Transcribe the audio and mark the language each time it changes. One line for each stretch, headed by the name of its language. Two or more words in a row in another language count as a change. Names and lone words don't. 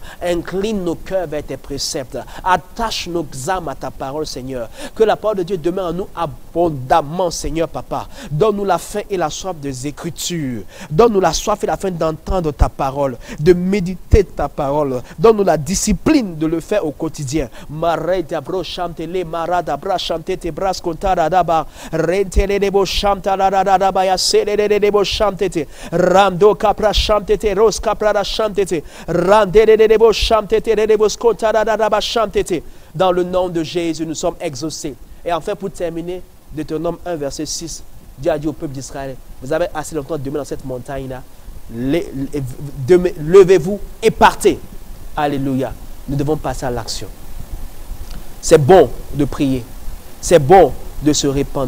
French: Incline nos cœurs vers tes préceptes, attache nos âmes à ta parole, Seigneur, que la parole de Dieu demeure en nous abondamment, Seigneur Papa. Donne-nous la faim et la soif des Écritures, donne-nous la soif et la faim d'entendre ta parole, de méditer ta parole, donne-nous la discipline de le faire au quotidien. Rando capra chantete, ros capra chantete, randedebo chantete, redebo scotara chantete. Dans le nom de Jésus, nous sommes exaucés. Et enfin, pour terminer, Deutéronome 1, verset 6, Dieu a dit au peuple d'Israël, vous avez assez longtemps demeuré dans cette montagne-là, levez-vous et partez. Alléluia. Nous devons passer à l'action. C'est bon de prier. C'est bon de se répandre.